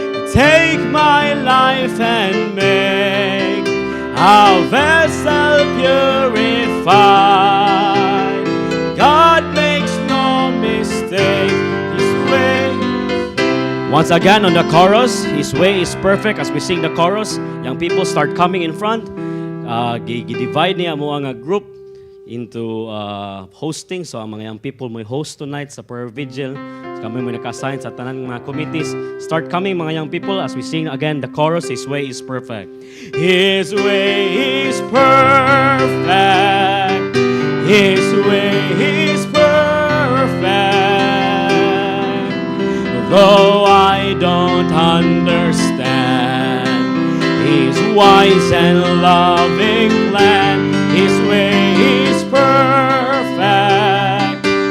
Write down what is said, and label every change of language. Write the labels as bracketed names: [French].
[English] Take my life and make a vessel purified. God makes no mistake. His way. Once again on the chorus, His way is perfect. As we sing the chorus, young people start coming in front. [Cebuano] Divide niya mo ang group into hosting. So ang mga young people may host tonight sa prayer vigil. So, kami may naka-assign sa tanan mga committees. [English] Start coming mga young people as we sing again the chorus, His way is perfect. His way is perfect. His way is perfect. Though I don't understand His wise and loving plan, His way is perfect.